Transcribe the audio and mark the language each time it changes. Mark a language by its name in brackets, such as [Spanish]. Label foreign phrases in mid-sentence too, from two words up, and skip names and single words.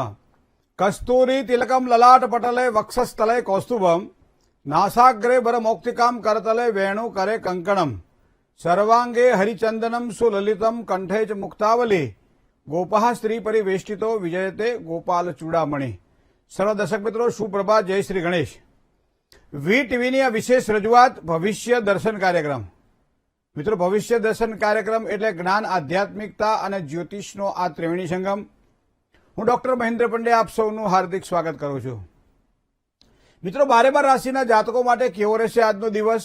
[Sanskrit] कस्तूरी तिलकम ललाट पटले वक्षस्थले कौस्तुभम नासाग्रे वरमौक्तिकाम करतले वेणु करे कंकणम सर्वांगे हरिचंदनम सुललितम कंठे च मुक्तावली गोपः स्त्री परिवेष्टितो विजयते गोपाल चूड़ामणि। [Hindi] सर्व दर्शक मित्रों सुप्रभात, जय श्री गणेश। [Gujarati] વી ટીવીની આ વિશેષ રજૂઆત ભવિષ્ય દર્શન કાર્યક્રમ। મિત્રો, ભવિષ્ય દર્શન કાર્યક્રમ એટલે જ્ઞાન, આધ્યાત્મિકતા અને જ્યોતિષનો આ ત્રિવેણી સંગમ। હું ડોક્ટર મહેન્દ્ર પંડ્યા આપ સૌનું હાર્દિક સ્વાગત કરું છું। મિત્રો, 12 રાશિના જાતકો માટે કેવો રહેશે આજનો દિવસ?